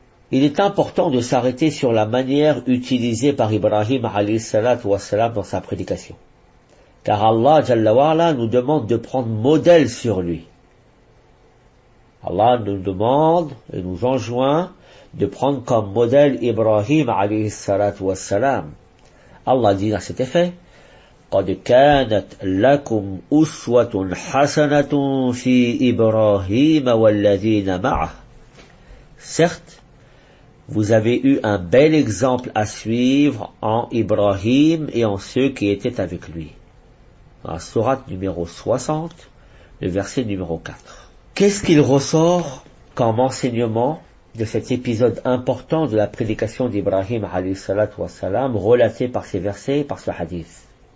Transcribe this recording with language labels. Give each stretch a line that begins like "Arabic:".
French: Il est important de s'arrêter sur la manière utilisée par Ibrahim alayhi salatu wassalam dans sa prédication. Car Allah Jalla wa ala nous demande de prendre modèle sur lui. Allah nous demande et nous enjoint de prendre comme modèle Ibrahim alayhi salatu wassalam. Allah dit à cet effet:
Arabic: قَدْ كَانَتْ لَكُمْ أُسْوَةٌ حَسَنَةٌ فِي إِبْرَاهِيمَ وَالَّذِينَ مَعَهُ.
French: Certes, vous avez eu un bel exemple à suivre en Ibrahim et en ceux qui étaient avec lui. Dans la sourate numéro 60, le verset numéro 4. Qu'est-ce qu'il ressort comme enseignement de cet épisode important de la prédication d'Ibrahim alayhi salatu wassalam, relaté par ces versets, par ce hadith?